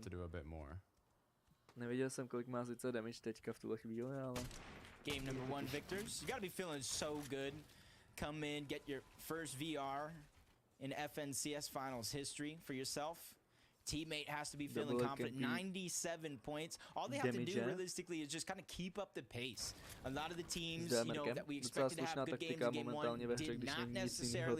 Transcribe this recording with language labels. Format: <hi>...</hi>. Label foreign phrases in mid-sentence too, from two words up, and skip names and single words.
<cs>Neviděl jsem, kolik má sice damage teďka v tuhle chvíli, ale...</cs> <en>Game number 1 victors. You gotta be feeling so good. Come in, get your first VR in FNCS Finals history for yourself. Teammate has to be feeling confident. 97 points. All they have to do realistically is just kind of keep up the pace. A lot of the teams, you know, that we expected to have good games in game 1 did not necessarily.</en>